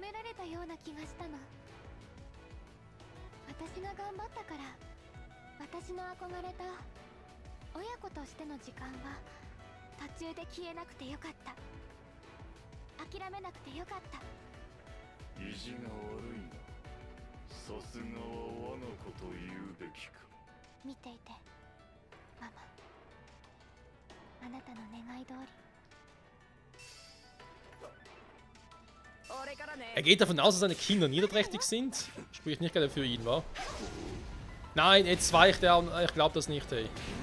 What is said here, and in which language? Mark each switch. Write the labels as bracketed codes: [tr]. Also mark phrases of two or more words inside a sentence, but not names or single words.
[ja] れたような気がしたの。私が頑張ったから、私の憧れた親子としての時間は途中で消えなくてよかった。諦めなくてよかった。意地が悪いな。さすがは我が子と言うべきか。見ていてママ、あなたの願い通り。 [de] Er geht davon aus, dass seine Kinder niederträchtig sind. Spricht nicht gerade für ihn, wa? Nein, jetzt weicht er. Ich glaube das nicht, ey.